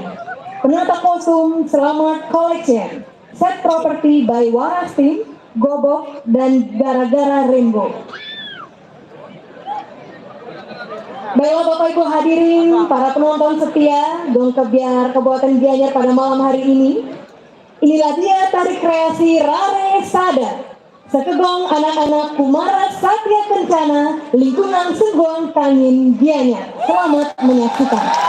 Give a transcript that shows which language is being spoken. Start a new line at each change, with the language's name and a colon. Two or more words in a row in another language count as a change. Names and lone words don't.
Indonesian: Penata kostum Selamat Collection,
English: Set Property by
Indonesian: Waras Team, Gobok, dan Gara-Gara Rainbow. Baiklah Bapak Ibu hadirin, para penonton setia Gong Kebiar Kabupaten Gianyar pada malam hari ini. Inilah dia tari kreasi Rare Sada, sekegong anak-anak Kumara Satya Kencana, lingkungan Sengguan Kangin Gianyar. Selamat menyaksikan.